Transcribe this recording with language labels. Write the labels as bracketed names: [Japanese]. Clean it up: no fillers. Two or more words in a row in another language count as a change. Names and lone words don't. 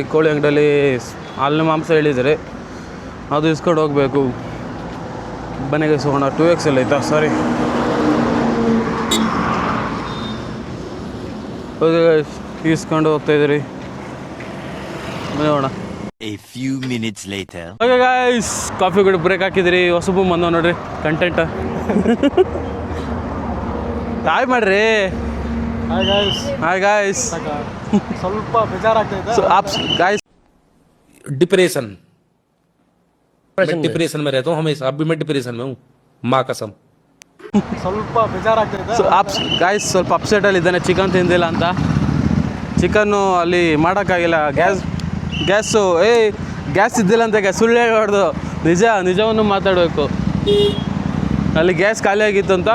[Kannada] ಕೋಳಿ ಅಂಗಡಿಯಲ್ಲಿ ಹಾಲಿನ ಮಾಂಸ ಹೇಳಿದ್ದಾರೆ, ಅದು ಇಸ್ಕೊಂಡು ಹೋಗಬೇಕು. ಬನ್ನಿ ಗೈಸ್ ಹೋಗೋಣ. 2XL ಆಯ್ತಾ? ಸಾರಿ. [English] okay guys [Kannada] ಇಸ್ಕೊಂಡು ಹೋಗ್ತಾ ಇದ್ದೀರಿ, ಬನ್ನಿ ಹೋಗೋಣ. [English] A few minutes later. okay guys [Kannada] ಕಾಫಿ ಕೂಡ ಬ್ರೇಕ್ ಹಾಕಿದಿರಿ. ಹೊಸಬು ಬಂದವ್ ನೋಡ್ರಿ ಕಂಟೆಂಟ್. ಹಾಯ್ ಮಾಡ್ರಿ. [English] hi guys. [Kannada] ಸ್ವಲ್ಪ ಬೇಜಾರಾಗ್ತಾ [Hindi] गाइस डिप्रेशन में रहता हूँ हमेशा. अभी मैं डिप्रेशन में हूँ, माँ कसम. [Kannada] ಸ್ವಲ್ಪ ಬೇಜಾರಾಗ್ತಾ ಇದೆ. ಗಾಯ್ಸ್ ಸ್ವಲ್ಪ ಅಪ್ಸೆಟಲ್ಲಿ ಇದ್ದಾನೆ, ಚಿಕನ್ ತಿಂದಿಲ್ಲ ಅಂತ. ಚಿಕನ್ನು ಅಲ್ಲಿ ಮಾಡೋಕ್ಕಾಗಿಲ್ಲ, ಗ್ಯಾಸ್ ಇದ್ದಿಲ್ಲ ಅಂತ. ಸುಳ್ಳು ಹೇಳ್ಬಾರ್ದು, ನಿಜವನ್ನು ಮಾತಾಡಬೇಕು. ಅಲ್ಲಿ ಗ್ಯಾಸ್ ಖಾಲಿ ಆಗಿತ್ತು ಅಂತ